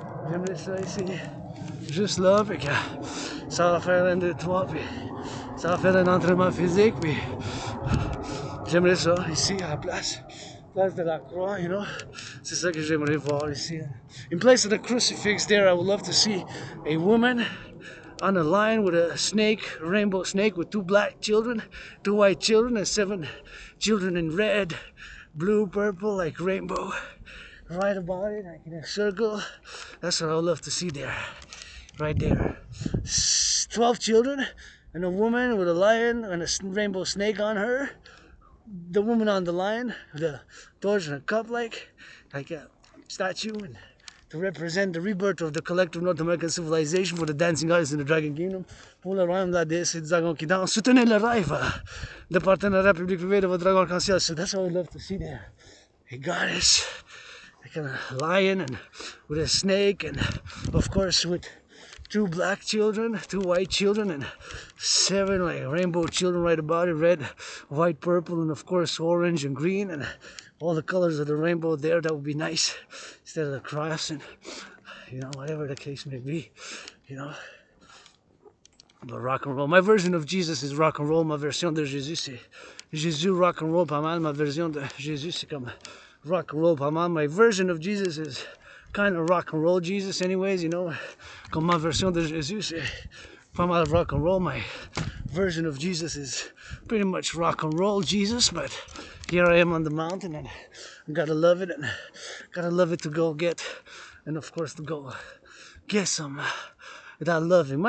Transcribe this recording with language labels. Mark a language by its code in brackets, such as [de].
[fr] J'aimerais ça ici, juste là, puis que ça va faire 1, 2, 3, puis ça va faire un entraînement physique, puis j'aimerais ça ici à la place. Place de la Croix, [en] you know. [fr] C'est ça que j'aimerais voir ici. [en] In place of the crucifix there, I would love to see a woman on a line with a snake, a rainbow snake with 2 black children, 2 white children, and 7 children in red, blue, purple, like rainbow. Right about it, like in a circle. That's what I would love to see there. Right there. 12 children and a woman with a lion and a rainbow snake on her. The woman on the line, the torch and a cup like a statue, and to represent the rebirth of the collective North American civilization for the dancing artists in the Dragon Kingdom. [fr] Pour le royaume de la déesse et des dragons qui dansent, soutenez le rêve de partenariat public-privé de votre dragon arc-en-ciel. [en] So that's what I would love to see there. A goddess, like a lion and with a snake, and of course with 2 black children, 2 white children, and 7 like rainbow children right about it, red, white, purple, and of course orange and green, and all the colors of the rainbow there. That would be nice instead of the cross, and you know, whatever the case may be, you know. But rock and roll. My version of Jesus is rock and roll. [fr] Ma version de Jésus, c'est Jésus rock and roll pas mal. Ma version de Jésus, c'est comme rock and roll pas mal. [en] My version of Jesus is kind of rock and roll Jesus anyways, you know. [fr] Comme ma version de Jésus, c'est pas mal rock and roll. [en] My version of Jesus is pretty much rock and roll Jesus, but here I am on the mountain, and I gotta love it, and gotta love it to go get, and of course to go get some that loving.